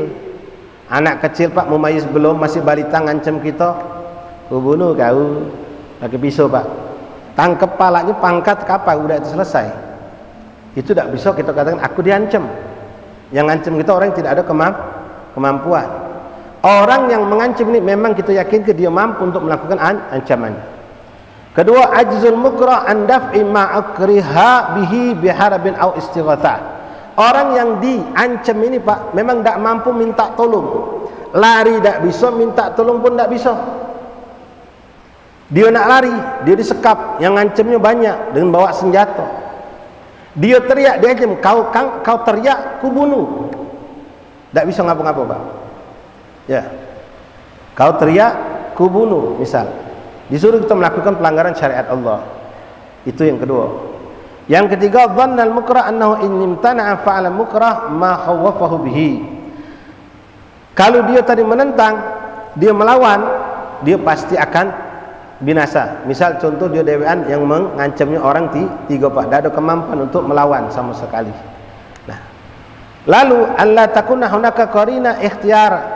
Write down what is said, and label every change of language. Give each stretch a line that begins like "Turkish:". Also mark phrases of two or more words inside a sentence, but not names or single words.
Indonesian: Anak kecil pak mumayyiz belum, masih balita, ngancam kita, ku bunuh kau pakai pisau pak, tangkap palanya, pangkat kapal, udah itu selesai. Itu tidak bisa kita katakan aku diancam. Yang ngancam kita orang yang tidak ada kemampuan. Orang yang mengancam ini memang kita yakin dia mampu untuk melakukan ancaman. Kedua,
Arabic: عجز المكره عن دفع ما أكره به بهرب أو استغاثة.
Indonesian: Orang yang diancam ini pak memang tidak mampu minta tolong, lari tidak bisa, minta tolong pun tidak bisa. Dia nak lari, dia disekap, yang ngancamnya banyak dengan bawa senjata. Dia teriak, dia ancam, kau teriak, ku bunuh. Tak bisa ngapa-ngapa, Pak. Ya. Kau teriak, ku bunuh, misal. Disuruh kita melakukan pelanggaran syariat Allah. Itu yang kedua. Yang ketiga,
Arabic: ظن المكره أنه إن امتنع فعل المكره ما خوفه به.
Indonesian: Kalau dia tadi menentang, dia melawan, dia pasti akan binasa. Misal contoh dia dewan yang mengancamnya orang tiga, Pak, tidak ada kemampuan untuk melawan sama sekali. Nah, lalu
Arabic: ألا تكون هناك قرينة اختيار.